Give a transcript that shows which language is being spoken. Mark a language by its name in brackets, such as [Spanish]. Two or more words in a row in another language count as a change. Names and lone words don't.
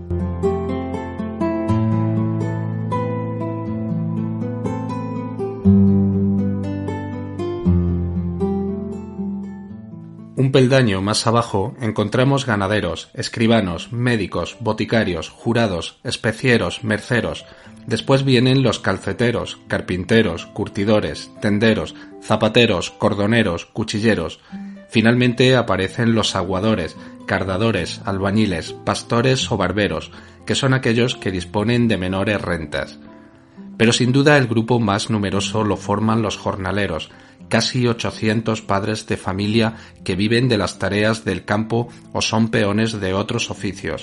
[Spanish] Un peldaño más abajo encontramos ganaderos, escribanos, médicos, boticarios, jurados, especieros, merceros. Después vienen los calceteros, carpinteros, curtidores, tenderos, zapateros, cordoneros, cuchilleros. Finalmente aparecen los aguadores, cardadores, albañiles, pastores o barberos, que son aquellos que disponen de menores rentas. Pero sin duda el grupo más numeroso lo forman los jornaleros, casi 800 padres de familia que viven de las tareas del campo o son peones de otros oficios.